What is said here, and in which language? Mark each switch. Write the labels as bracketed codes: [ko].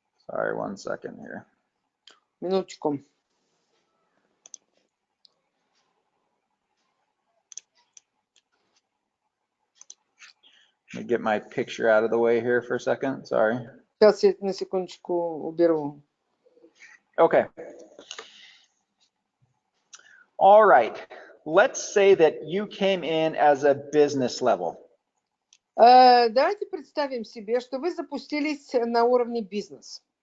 [en] Sorry, 1 second here. [ru] Минуточку. [en] Let me get my picture out of the way here for a second. Sorry. [ru] Сейчас я на секундочку уберу. [en] Okay. All right. Let's say that you came in as a business level. [ru] Давайте представим себе, что вы запустились на уровне бизнес.